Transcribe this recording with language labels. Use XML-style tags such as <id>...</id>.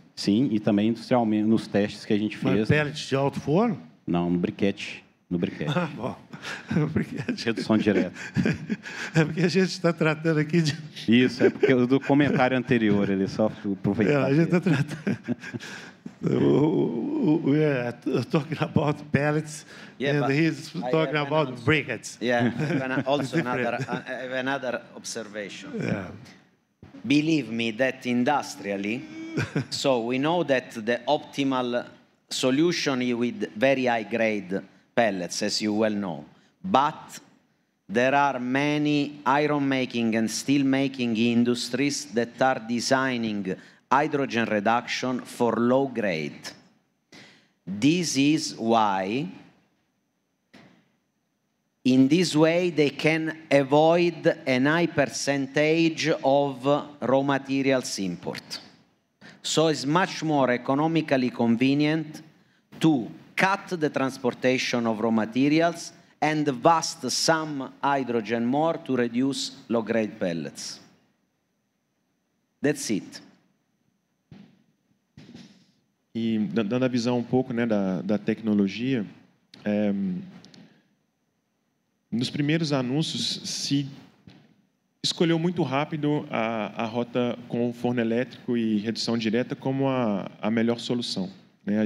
<pt>Sim, e também industrialmente, nos testes que a gente fez. Mas pellet de alto forno? Não, no briquete. Ah, bom. Briquete. Redução direta. É porque a gente está tratando aqui de... Isso, é porque do comentário anterior, ele só aproveitou. A gente está tratando...</pt> <en>We're talking about pellets, and he's talking about briquettes. Yeah, also another observation. Yeah. Believe me that industrially, so we know that the optimal solution is with very high grade pellets, as you well know. But there are many iron making and steel making industries that are designing hydrogen reduction for low grade. This is why, in this way, they can avoid a high percentage of raw materials import. So it's much more economically convenient to cut the transportation of raw materials and vast some hydrogen more to reduce low-grade pellets. That's it.</en> <pt>E dando a visão um pouco, né, da tecnologia, nos primeiros anúncios se escolheu muito rápido a rota com forno elétrico e redução direta como a melhor solução, né?</pt>